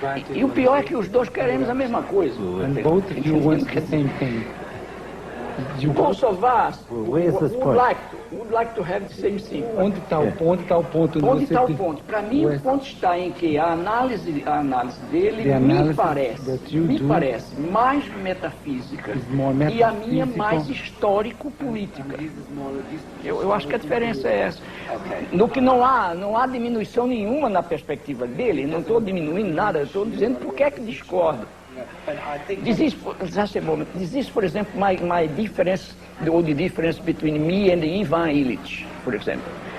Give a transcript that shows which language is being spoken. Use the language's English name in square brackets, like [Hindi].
[Portuguese] E o pior é que os dois queremos a mesma coisa. [English] Both of you want the same thing. Both of us would like to have the same thing. [Portuguese] Onde está o ponto? Onde está o ponto? Para mim, o ponto está em que a análise dele me parece mais metafísica e a minha mais histórico-política. Eu acho que a diferença é essa. No que não há diminuição nenhuma na perspectiva dele, não estou diminuindo nada, estou dizendo por que é que discordo. [English] This is, for example, my difference, the difference between me and Ivan Illich, for example.